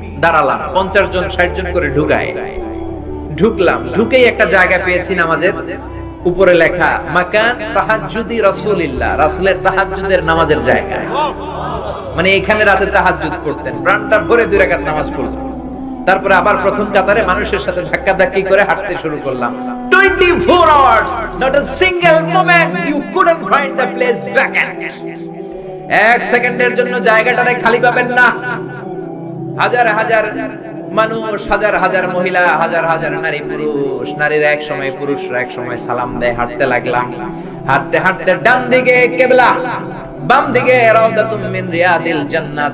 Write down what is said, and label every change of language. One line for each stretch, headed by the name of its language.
Bangla: দাঁড়ালাম, 50 জন 60 জন করে ঢুকায়। ঢুকলাম, ঢুকেই একটা জায়গা পেয়েছি নামাজের। উপরে লেখা
Arabic: মাকান তাহাজ্জুদি রাসূলিল্লাহ,
Bangla: রাসূলের তাহাজ্জুদের নামাজের জায়গা। মানে এখানে রাতে তাহাজ্জুদ করতেন, প্রাণটা ভরে 2 রাকাত নামাজ পড়তেন। তারপরে আবার প্রথম কাতারে মানুষের সাথে ধাক্কাধাক্কি করে হাঁটতে শুরু করলাম।
English: 24 hours, not a single moment you couldn't find the place vacant.
Bangla: 1 সেকেন্ডের জন্য জায়গাটারে খালি পাবেন না। হাজার হাজার মানুষ, হাজার হাজার মহিলা, হাজার হাজার নারী পুরুষ। নারীরা এক সময়, পুরুষরা এক সময় সালাম দেয়। হাঁটতে লাগলাম, হাঁটতে হাঁটতে ডান দিকে কিবলা, বাম দিকে রাউদাতুম মিন রিয়াদিল জান্নাহ।